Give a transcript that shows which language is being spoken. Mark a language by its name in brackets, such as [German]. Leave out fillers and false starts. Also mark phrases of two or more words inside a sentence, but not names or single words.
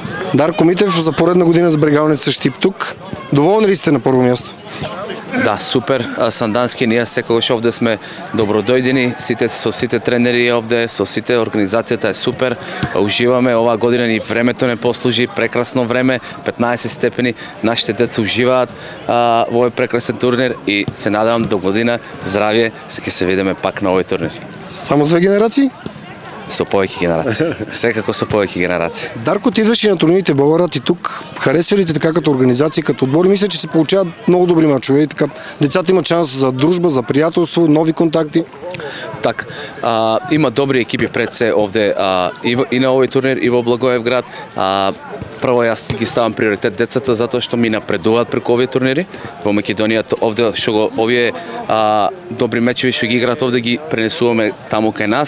[Bulgarian] Дарко Митев за поредна година с Брегалница Щип тук. Доволни ли сте на първо място? [Macedonian] Да, супер. Сандански, ние секогаш овде сме добродојдени, со сите тренери овде, со сите, организацијата е супер. Уживаме, оваа година ни времето не послужи, прекрасно време, 15 степени, нашите деца уживаат во овој прекрасен турнир и се надевам до година здравје, ќе се видиме пак на овој турнир. [Bulgarian] Само две генерации? [Macedonian] Со повеќе генерации. Секако со повеќе генерации. [Bulgarian] Дарко, ти идваш и на турнирите Болград и тук. Харесва ли ти така като организация, като отбор? Мисля, че се получават много добри мачове и така децата имат шанс за дружба, за приятелство, нови контакти. [Macedonian] Так, има добри екипи пред се овде и на овој турнир и во Благоевград. Прво јас ги ставам приоритет децата затоа што ми напредуваат преку овие турнири. Во Македонија овде што овие добри мечеви што ги играат овде ги пренесуваме таму кај нас.